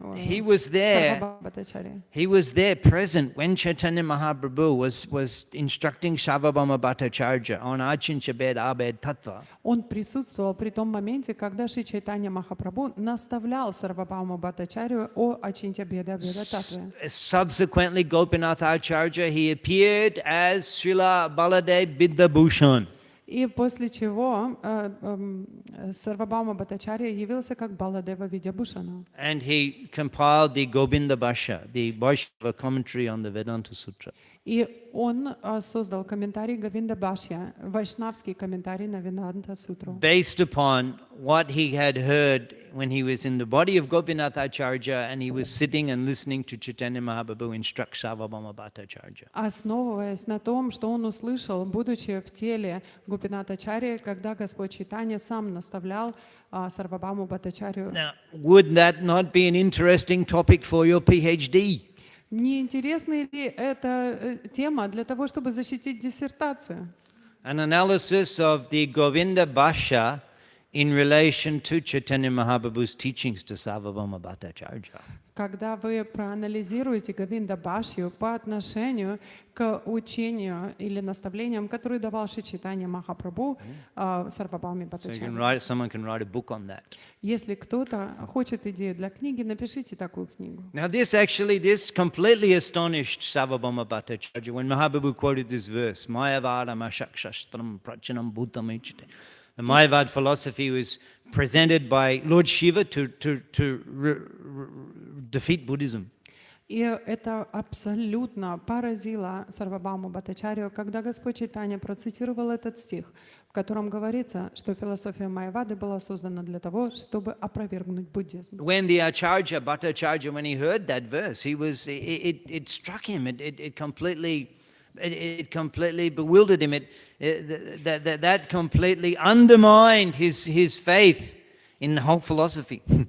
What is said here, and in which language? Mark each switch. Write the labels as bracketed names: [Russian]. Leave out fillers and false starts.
[English] he was there present when Chaitanya Mahaprabhu was instructing Sarvabhauma Bhattacharya on Achincha Bed Abed Tattva. [Russian] Он присутствовал при том моменте, когда Шри Чайтанья Махапрабху наставлял Сарвабхауму Бхаттачарью о Ачинтя Беда Беда Татве. [English] Subsequently, Gopinath Acharya, he appeared as Srila Baladev Vidyabhushan. [Russian] И после чего Сарвабхаума Бхаттачарья явился как Баладева Видьябхушана. [English] And he compiled the Govinda Bhashya, the Vaishnava commentary on the Vedanta Sutra. [Russian] И он создал комментарий Говинда Бхашья, вайшнавский комментарий на Веданта Сутру. [English] Based upon what he had heard when he was in the body of Gopinath Acharya and he was sitting and listening to Chaitanya Mahaprabhu instruct Sarvabhauma Bhattacharya. [Russian] Основываясь на том, что он услышал, будучи в теле Гопината Ачарьи, когда Господь Чайтанья сам наставлял Сарвабхауму Бхаттачарью. [English] Now, would that not be an interesting topic for your PhD? [Russian] Не интересна ли эта тема для того, чтобы защитить диссертацию? [English] An analysis of the Govinda Bhashya in relation to Chaitanya Mahaprabhu's teachings to Sarvabhauma Bhattacharya. [Russian] Когда вы проанализируете Говинда Бхашью по отношению к учению или наставлениям, которые давал Шри Чайтанья Махапрабху Сарвабхауме [English] So you can [Russian] Бхаттачарье. [English] someone can write a book on that. [Russian] Если кто-то хочет идею для книги, напишите такую книгу. [English] Now this completely astonished Sarvabhauma Bhattacharya when Mahaprabhu quoted this verse, [Sanskrit] Mayavadam Ashakshastram Prachanam Bhutam Ichite. [English] The Mayavad philosophy was presented by Lord Shiva to defeat Buddhism. [Russian] И это абсолютно поразило Сарвабхауму Бхаттачарью, когда Господь Чайтанья процитировал этот стих, в котором говорится, что философия Майявады была создана для того, чтобы опровергнуть буддизм. [English] When the Acharya, Bhattacharya, when he heard that verse, it struck him, it completely bewildered him, that completely undermined his faith in the whole philosophy.